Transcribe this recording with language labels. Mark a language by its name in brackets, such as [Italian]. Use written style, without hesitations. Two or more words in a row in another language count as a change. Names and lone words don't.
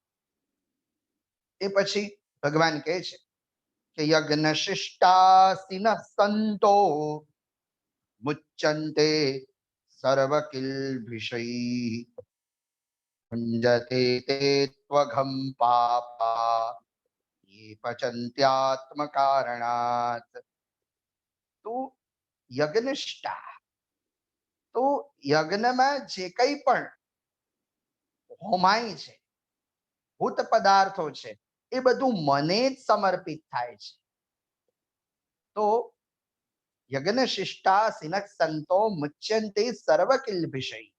[Gujarati] એ પછી ભગવાન કહે છે કે [Sanskrit] યજ્ઞ શિષ્ટાસિન સંતો મુચ્યંતે સર્વકિલ્ભિષૈ ભુંજતે તે ત્વઘં પાપા ये पचन्त्यात्म कारणात्. [Gujarati] તો યજ્ઞનિષ્ઠા, તો યજ્ઞમાં જે કંઈ પણ હોમાય છે, ભૂત પદાર્થો છે, એ બધું મને જ સમર્પિત થાય છે. [Sanskrit] તો યજ્ઞ શિષ્ટા સિનક સંતો મુચ્યંતે સર્વકિલ્ભિષૈ.